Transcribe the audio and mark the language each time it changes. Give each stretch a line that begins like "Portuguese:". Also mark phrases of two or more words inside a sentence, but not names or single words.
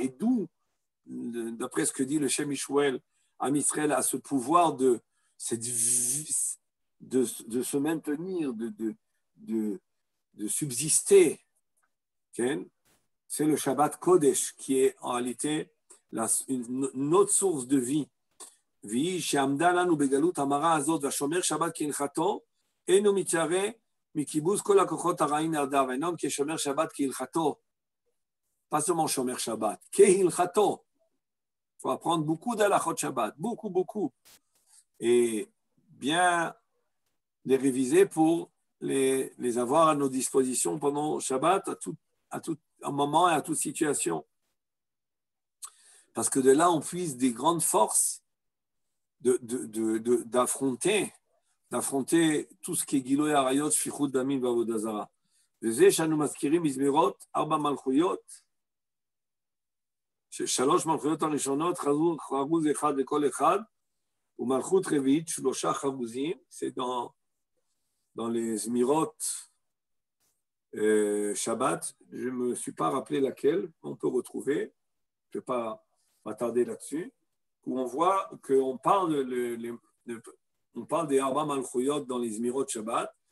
French: Et d'où, d'après ce que dit le Shem Ishmael,
Hebrew: עם ישראל
French: a ce pouvoir de se maintenir, de subsister. Okay? C'est le
Hebrew: שבת קודש
French: qui est en réalité une autre source de vie.
Hebrew: והיא שעמדה לנו בגלות המרה הזאת והשומר שבת כהלכתו אינו מתיירא מקיבוץ כל הכוחות הרעים ירדיו, אינו כשומר שבת כהלכתו,
French: pas seulement
Hebrew: שומר שבת, כהלכתו.
French: Il faut apprendre beaucoup d'
Hebrew: הלכות שבת,
French: beaucoup, et bien les réviser pour les avoir à nos dispositions pendant Shabbat à tout moment et à toute situation. Parce que de là on puise des grandes forces d'affronter tout ce qui est
Hebrew: גילוי עריות, שפיכות דמים ועבודה זרה. וזה שאנו מזכירים מזמירות 4 מלכויות, ש3 מלכויות הראשונות חרוז אחד לכל אחד, ומלכות רביעית 3 חרוזים,
French: c'est dans les
Hebrew: זמירות שבת,
French: je ne me suis pas rappelé laquelle, on peut retrouver, je ne vais pas m'attarder là-dessus, où on voit qu'on parle, on parle des
Hebrew: ארבע מלכויות
French: dans les
Hebrew: זמירות שבת.